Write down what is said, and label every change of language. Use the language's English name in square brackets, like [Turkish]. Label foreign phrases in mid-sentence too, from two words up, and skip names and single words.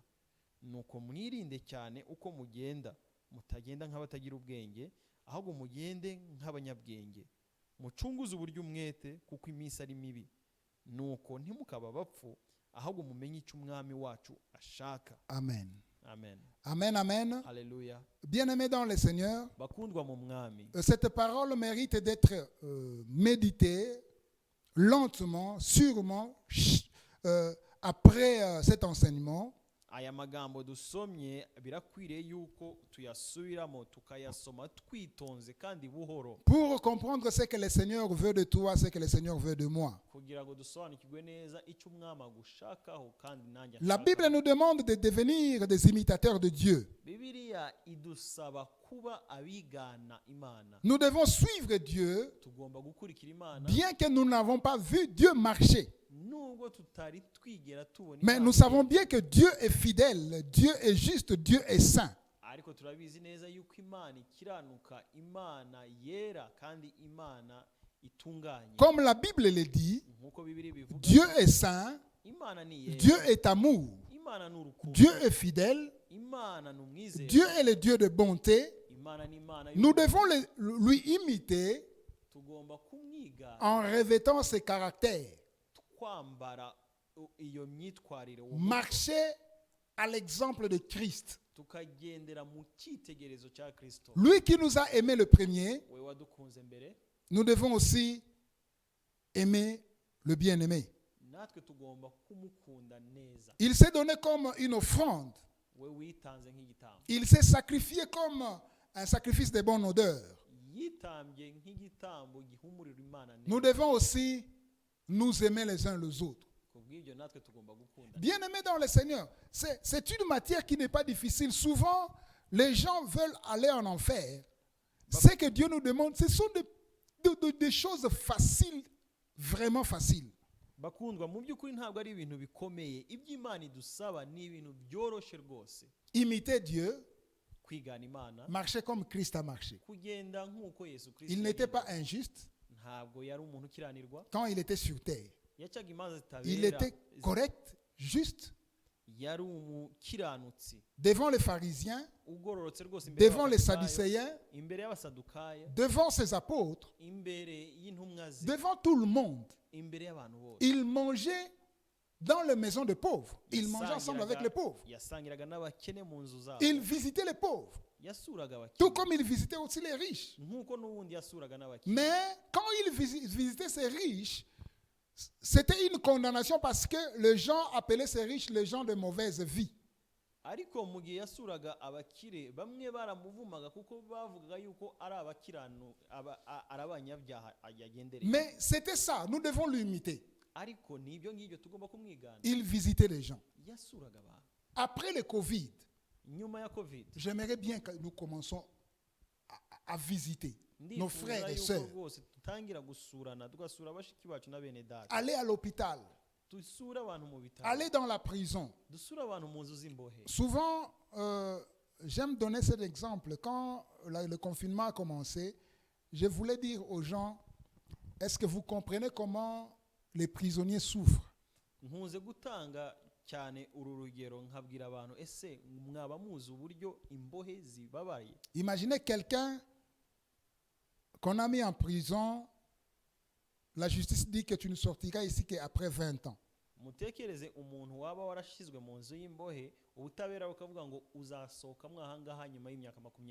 [Kinyarwanda] Nuko mwirinde cyane uko mugenda, mutagenda nk'abatagira ubwenge, ahubwo mugende nk'abanyabwenge. Mucunguze uburyo umwete, kuko iminsi ari mibi. Nuko ntimukaba bapfu, ahubwo mumenye icyo umwami wacu ashaka. Amen. Amen. Amen, amen. [French] Alléluia. Bien-aimés dans le Seigneur, [Kinyarwanda] Bakundwa mu mwami. [French] cette parole mérite d'être méditée lentement, sûrement, après cet enseignement. [Kinyarwanda] Aya magambo dusomye birakwiriye yuko tuyasubiramo tukayasoma twitonze kandi buhoro, [French] Pour comprendre ce que le Seigneur veut de toi, ce que le Seigneur veut de moi. [Kinyarwanda] kugira ngo dusobanukirwe neza icyo umwami agushakaho kandi nanjye [French] La [Kinyarwanda] ashaka. [French] Bible nous demande de devenir des imitateurs de Dieu. [Kinyarwanda] Bibiliya idusaba kuba abigana Imana. [French] Nous devons suivre Dieu, [Kinyarwanda] Tugomba gukurikira Imana [French] bien que nous n'avons pas vu Dieu marcher. [Kinyarwanda] nubwo tutari twigera tubona [French] Mais [Kinyarwanda] Imana [French] nous savons bien que Dieu est fidèle, Dieu est juste, Dieu est saint. [Kinyarwanda] ariko turabizi neza yuko Imana ikiranuka, Imana yera kandi Imana itunganye. [French] Comme la Bible le dit, [Kinyarwanda] Nkuko Bibiliya bivuga, [French] Dieu est saint, [Kinyarwanda] Imana ni yera, [French] Dieu est amour, [Kinyarwanda] Imana ni urukundo, [French] Dieu est fidèle, [Kinyarwanda] Imana ni umwizero, [French] Dieu est le Dieu de bonté. [Kinyarwanda] Imana ni Imana [French] Nous [Kinyarwanda] y'ukuri. [French] devons lui imiter [Kinyarwanda] Tugomba kumwiga [French] en revêtant ses caractères. [Kinyarwanda] twambara iyo myitwarire, [French] Marcher à l'exemple de Christ. [Kinyarwanda] tukagendera mu cyitegerezo cya Kristo. [French] Lui qui nous a aimés le premier, [Kinyarwanda] We wadukunze mbere, [French] nous devons aussi aimer le bien-aimé. [Kinyarwanda] natwe tugomba kumukunda neza. [French] Il s'est donné comme une offrande. [Kinyarwanda] We witanze nk'igitambo. [French] Il s'est sacrifié comme un sacrifice de bonne odeur. [Kinyarwanda] Yitambye nk'igitambo gihumurira Imana neza. [French] Nous devons aussi nous aimer les uns les autres. [Kinyarwanda] Kubw'ibyo natwe tugomba gukunda. [French] Bien-aimés dans le Seigneur, c'est une matière qui n'est pas difficile. Souvent, les gens veulent aller en enfer. Ce que Dieu nous demande, ce sont des choses faciles, vraiment faciles. [Kinyarwanda] Bakundwa, mu by'ukuri ntabwo ari ibintu bikomeye. Iby'Imana idusaba ni ibintu byoroshye rwose. [French] Imiter Dieu, [Kinyarwanda] Kwigana Imana, [French] marcher comme Christ a marché. [Kinyarwanda] kugenda nk'uko Yesu Kristo [French] Il n'était pas [Kinyarwanda] yagendaga. [French] injuste [Kinyarwanda] Ntabwo yari umuntu ukiranirwa. [French] quand il était sur terre. [Kinyarwanda] Yacaga imanza [French] Il [Kinyarwanda] zitabera. [French] était correct, juste, [Kinyarwanda] Yari umukiranutsi [French] devant les pharisiens, [Kinyarwanda] ugororotse rwose imbere [French] devant les [Kinyarwanda] y'Abasadukayo, [French] sadducéens, [Kinyarwanda] imbere y'Abasadukaya, [French] devant ses apôtres, [Kinyarwanda] imbere y'intumwa ze, [French] devant tout le monde. [Kinyarwanda] imbere y'abantu bose. [French] Il mangeait dans les maisons des pauvres. Il mangeait ensemble avec les pauvres. [Kinyarwanda] Yasangiraga n'abakene mu nzu zabo. [French] Il visitait les pauvres, [Kinyarwanda] Yasuraga [French] tout [Kinyarwanda] abakene [French] comme il visitait aussi les riches. [Kinyarwanda] nk'uko n'ubundi yasuraga n'abakene. [French] Mais quand il visitait ces riches, c'était une condamnation parce que les gens appelaient ces riches les gens de mauvaise vie. [Kinyarwanda] Ariko mu gihe yasuraga abakire bamwe baramuvumaga kuko bavugaga yuko ari ari abanyabyaha yagendereye. [French] Mais c'était ça, nous devons l'imiter. [Kinyarwanda] Ariko n'ibyo ngibyo tugomba kumwigana. [French] Il visitait les gens. [Kinyarwanda] Yasuraga abantu. [French] Après le Covid, [Kinyarwanda] Nyuma ya Covid, [French] j'aimerais bien que nous commençons à visiter nos frères [Kinyarwanda] ndifuza [French] et [Kinyarwanda] yuko [French] sœurs. [Kinyarwanda] rwose tutangira gusurana tugasura bashiki bacu na bene data. [French] Aller à l'hôpital, [Kinyarwanda] Dusura abantu mu bitaro. [French] aller dans la prison. [Kinyarwanda] Dusura abantu mu nzu z'imbohe. [French] Souvent, j'aime donner cet exemple. Quand le confinement a commencé, je voulais dire aux gens, est-ce que vous comprenez comment les prisonniers souffrent? [Kinyarwanda] Nkunze gutanga cyane uru rugero nkabwira abantu ese mwaba muzi uburyo imbohe zibabaye. [French] Imaginez quelqu'un qu'on a mis en prison, la justice dit que tu ne sortiras ici qu'après 20 ans. [Kinyarwanda] Mutekereze umuntu waba warashizwe mu nzu y'imbohe ubutabera bukavuga ngo uzasohokamo ahangaha nyuma y'imyaka 20.